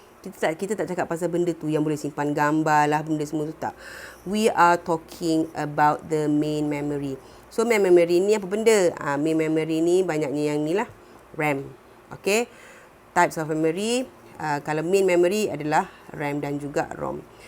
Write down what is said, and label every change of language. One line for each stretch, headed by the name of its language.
Malay: Kita tak cakap pasal benda tu yang boleh simpan gambar lah, benda semua tu, tak.
English: We are talking about the main memory.
Malay: So main memory ni apa benda? Main memory ni banyaknya yang ni lah, RAM. Okay,
English: types of memory.
Malay: Kalau main memory adalah RAM dan juga ROM.